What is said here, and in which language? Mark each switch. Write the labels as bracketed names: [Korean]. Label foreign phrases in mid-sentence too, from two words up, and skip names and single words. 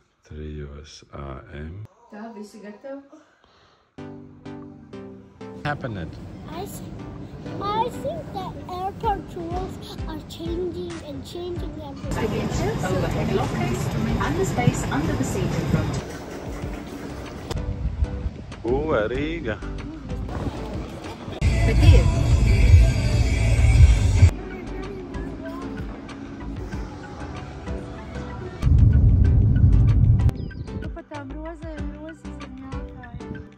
[English] 3 AM. [Latvian] Tā, visi gatavi? [English] Happened. I think that airport rules are changing and changing every day. Against overhead lockers and the space under the seat in front. [Latvian] Rīga. Bet ir. Tu pa tām rozēm rozes ir jākāja.